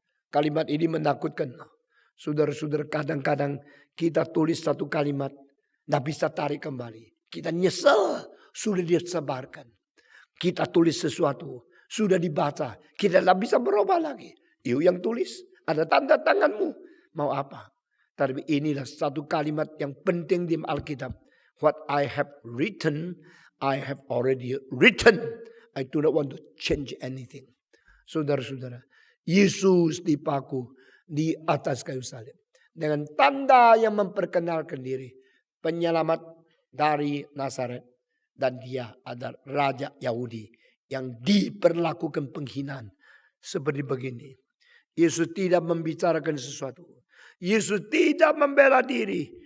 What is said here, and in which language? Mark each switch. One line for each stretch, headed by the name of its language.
Indonesian: Kalimat ini menakutkan. Saudara-saudara, kadang-kadang kita tulis satu kalimat, tidak bisa tarik kembali. Kita nyesel, sudah disebarkan. Kita tulis sesuatu, sudah dibaca, kita tidak bisa berubah lagi. You yang tulis, ada tanda tanganmu. Mau apa? Tapi inilah satu kalimat yang penting di Alkitab.
English: What I have written, I have already written. I do not want to change anything.
Indonesian: Saudara-saudara, Yesus dipaku di atas kayu salib. Dengan tanda yang memperkenalkan diri. Penyelamat dari Nazaret. Dan dia adalah raja Yahudi yang diperlakukan penghinaan. Seperti begini. Yesus tidak membicarakan sesuatu. Yesus tidak membela diri.